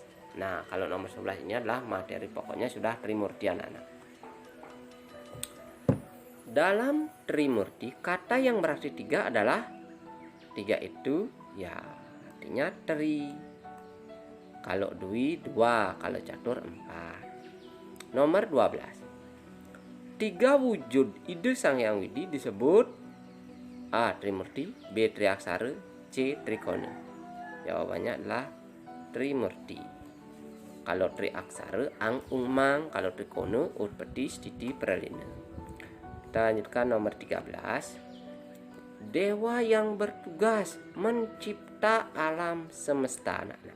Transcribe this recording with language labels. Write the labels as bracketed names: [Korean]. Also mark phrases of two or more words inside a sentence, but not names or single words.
[Indonesian] Nah, kalau nomor 11 ini adalah materi pokoknya sudah Trimurti anak-anak. Dalam Trimurti, kata yang berarti 3 adalah 3 itu ya artinya tri. Kalau dwi 2, kalau catur 4. Nomor 12. 3 wujud ide Sang Hyang Widi disebut A. Trimurti, B. Triaksara, C. Trikona. Jawabannya adalah Trimurti. Kalau Triaksara Ang Ung Mang, kalau Trikona Utpati Stiti Pralina. Kita lanjutkan nomor 13. Dewa yang bertugas mencipta alam semesta, anak-anak.